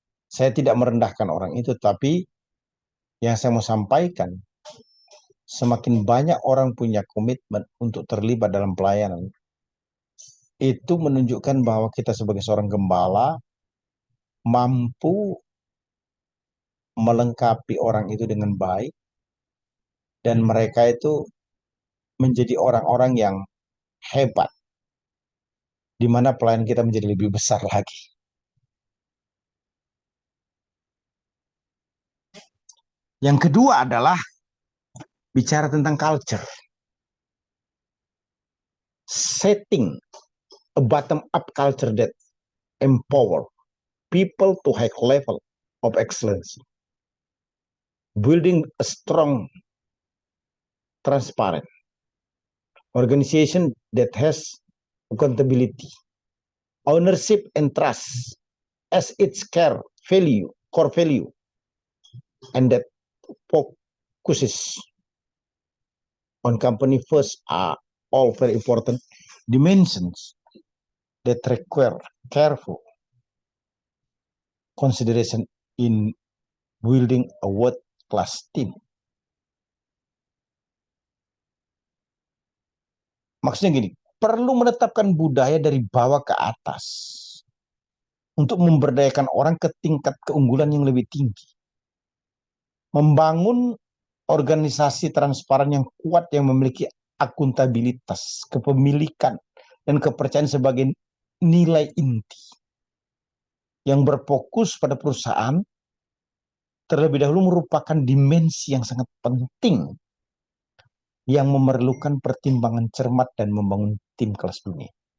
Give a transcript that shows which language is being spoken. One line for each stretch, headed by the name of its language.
Indonesian: Saya tidak merendahkan orang itu, tapi yang saya mau sampaikan, semakin banyak orang punya komitmen untuk terlibat dalam pelayanan, itu menunjukkan bahwa kita sebagai seorang gembala mampu melengkapi orang itu dengan baik, dan mereka itu menjadi orang-orang yang hebat, di mana pelayanan kita menjadi lebih besar lagi. Yang kedua adalah bicara tentang culture.
English: Setting a bottom-up culture that empower people to high level of excellence. Building a strong transparent. Organization that has accountability, ownership and trust as its core value, and that focuses on company first are all very important dimensions that require careful consideration in building a world-class team.
Indonesian: Maksudnya gini, perlu menetapkan budaya dari bawah ke atas untuk memberdayakan orang ke tingkat keunggulan yang lebih tinggi. Membangun organisasi transparan yang kuat yang memiliki akuntabilitas, kepemilikan, dan kepercayaan sebagai nilai inti yang berfokus pada perusahaan terlebih dahulu merupakan dimensi yang sangat penting yang memerlukan pertimbangan cermat dan membangun tim kelas dunia.